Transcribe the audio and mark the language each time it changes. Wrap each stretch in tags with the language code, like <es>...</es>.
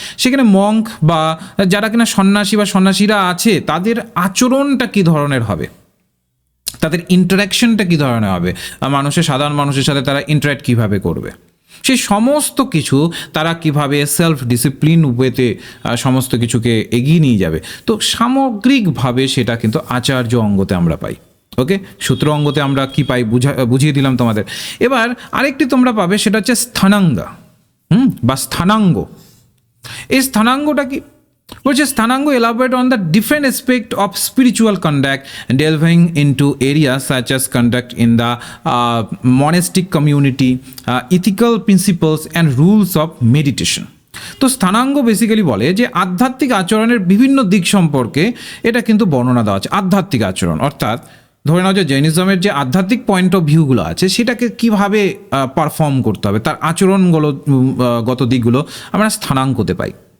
<bn>সেখানে মঙ্ক বা যারা কিনা সন্ন্যাসী বা সন্ন্যাসীরা আছে তাদের আচরণটা কি ধরনের হবে, তাদের ইন্টারাকশনটা কী ধরনের হবে, সাধারণ মানুষের সাথে তারা ইন্টারাক্ট কীভাবে করবে, সেই সমস্ত কিছু তারা কিভাবে সেলফ ডিসিপ্লিন ওয়েতে সমস্ত কিছুকে এগিয়ে নিয়ে যাবে। তো সামগ্রিকভাবে সেটা কিন্তু আচার্য অঙ্গতে আমরা পাই। ওকে, সূত্র অঙ্গতে আমরা কি পাই বুঝিয়ে দিলাম তোমাদের। এবার আরেকটি তোমরা পাবে, সেটা হচ্ছে স্থানাঙ্গ বা স্থানাঙ্গ। এই স্থানাঙ্গটা কি বলছে?</bn> <en>Sthananga elaborate on the different aspect of spiritual conduct, delving into areas such as conduct in the monastic community, ethical principles and rules of meditation।</en> <bn>তো স্থানাঙ্গ বেসিক্যালি বলে যে আধ্যাত্মিক আচরণের বিভিন্ন দিক সম্পর্কে এটা কিন্তু বর্ণনা দেওয়া আছে। আধ্যাত্মিক আচরণ অর্থাৎ ধরে নাও যে জৈনিজমের যে আধ্যাত্মিক পয়েন্ট অফ ভিউগুলো আছে সেটাকে কিভাবে পারফর্ম করতে হবে, তার আচরণগুলো গত দিকগুলো আমরা স্থানাঙ্কতে পাই।</bn>